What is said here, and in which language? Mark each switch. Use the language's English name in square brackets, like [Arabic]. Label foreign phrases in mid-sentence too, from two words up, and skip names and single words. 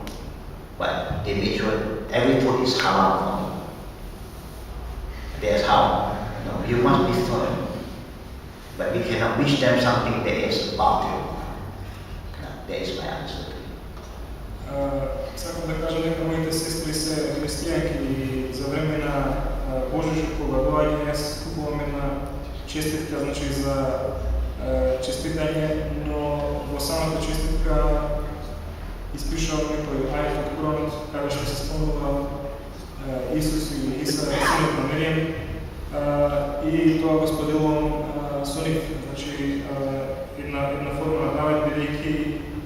[English] But they make sure every food is halal for me. That's how. You must be firm. But we cannot wish them something that is batil. That is my answer to you. [Macedonian] Сакам да кажам дека моите сестри се христијанки и за време на Божичот кога доаѓа јас купувам една честитка, значи за честитање, но во самата честитка испишувам некој ајет од Куранот каде што се спомнува Исус или Иса, синот на Меријам, и тоа го споделувам со нив, значи една форма на давање, бидејќи